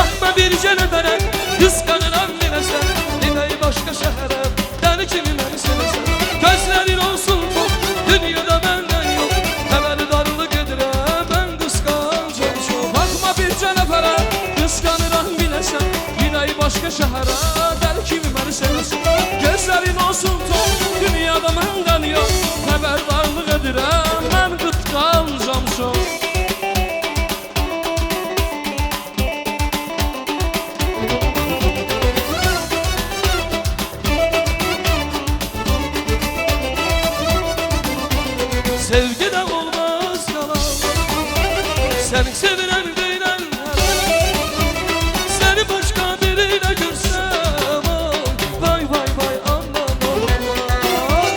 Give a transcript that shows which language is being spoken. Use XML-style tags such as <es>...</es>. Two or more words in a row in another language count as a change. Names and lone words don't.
<az>Bakma bir cənəbərə, qısqanıram biləsən. Gedək başqa şəhərə, dəli kimi məni sevəsən. Gözlərin olsun tox, dünyada məndən yox. Xəbərdarlıq edirəm, mən qısqancam çox. Bakma bir cənəbərə, qısqanıram biləsən. Gedək başqa şəhərə, dəli kimi məni sevəsən. Gözlərin olsun tox, dünyada məndən yox. Xəbərdarlıq edirəm, mən qısqancam çox. Sevgi de olmaz yalan.</az> <tr>Seni sevilen değilen seni başka biriyle görsem vay vay vay aman aman.</tr>